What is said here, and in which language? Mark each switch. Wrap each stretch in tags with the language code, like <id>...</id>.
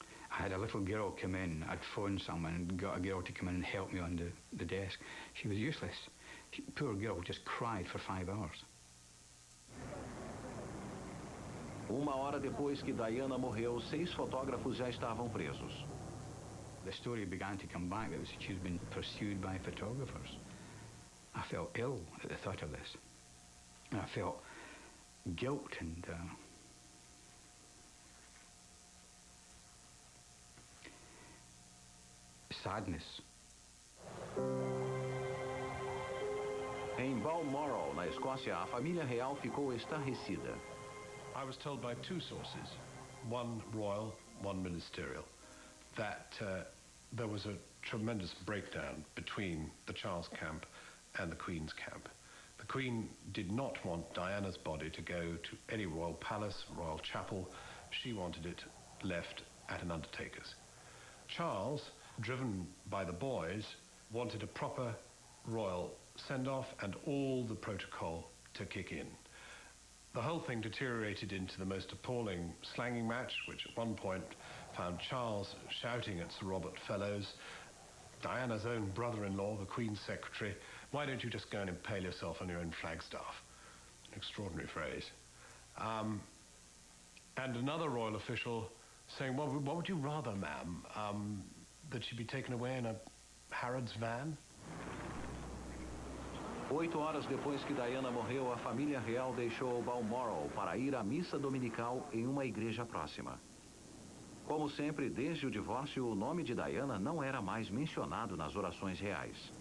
<en>I had a little girl come in. I'd phoned someone and got a girl to come in and help me on the desk. She was useless. Poor girl just cried for 5 hours.</en> <pt>1 hora depois que Diana morreu, 6 fotógrafos já estavam presos.</pt> <en>The story began to come back that she'd been pursued by photographers. I felt ill at the thought of this. And I felt guilt and sadness.</en> <pt>Em Balmoral, na Escócia, a família real ficou estarrecida.</pt> <en>I was told by 2 sources, one royal, one ministerial, that there was a tremendous breakdown between the Charles camp and the Queen's camp. The Queen did not want Diana's body to go to any royal palace, royal chapel. She wanted it left at an undertaker's. Charles, driven by the boys, wanted a proper royal send-off and all the protocol to kick in. The whole thing deteriorated into the most appalling slanging match, which at one point found Charles shouting at Sir Robert Fellows, Diana's own brother-in-law, the Queen's secretary, "Why don't you just go and impale yourself on your own flagstaff?" An extraordinary phrase. And another royal official saying, "Well, what would you rather, ma'am, that she be taken away in a Harrods van?"</en> <pt>8 horas depois que Diana morreu, a família real deixou Balmoral para ir à missa dominical em uma igreja próxima. Como sempre, desde o divórcio, o nome de Diana não era mais mencionado nas orações reais.</pt>